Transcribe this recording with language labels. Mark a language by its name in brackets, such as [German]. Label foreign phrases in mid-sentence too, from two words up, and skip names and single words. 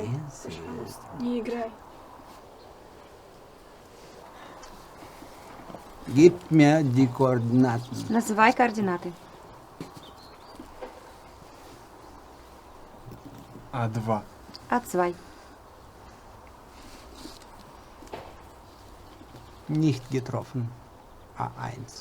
[German] Sehr süß. [Russian] Не играй. [German] Gib mir die Koordinaten. [Russian] Называй координаты. А2. А2. [German] Nicht getroffen. A1.